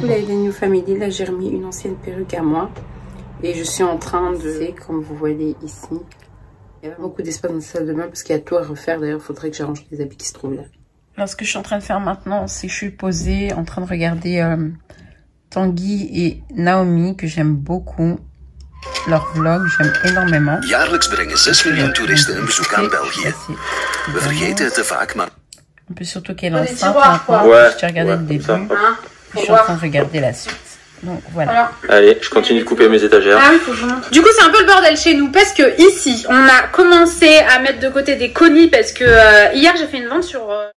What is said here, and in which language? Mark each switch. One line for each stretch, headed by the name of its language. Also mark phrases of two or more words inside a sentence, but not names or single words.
French: Les New Family, là, j'ai remis une ancienne perruque à moi. Et je suis en train de, comme vous voyez ici, il y a beaucoup d'espace dans la salle de bain parce qu'il y a tout à refaire. D'ailleurs, il faudrait que j'arrange les habits qui se trouvent là. Alors, ce que je suis en train de faire maintenant, c'est que je suis posée en train de regarder Tanguy et Naomi, que j'aime beaucoup. Leur vlog, j'aime énormément.
Dutch: Jaarlijks brengen 6 miljoen toeristen een bezoek aan België. We vergeten het te vaak, maar...
French: Un peu surtout qu'elle est enceinte maintenant. Ouais, j'ai regardé le début. Je suis en train de regarder la suite. Donc voilà. Allez, je continue de couper mes étagères. Ah oui, faut vraiment. Du coup, c'est un peu le bordel chez nous parce que ici, on a commencé à mettre de côté des colis parce que hier, j'ai fait une vente sur...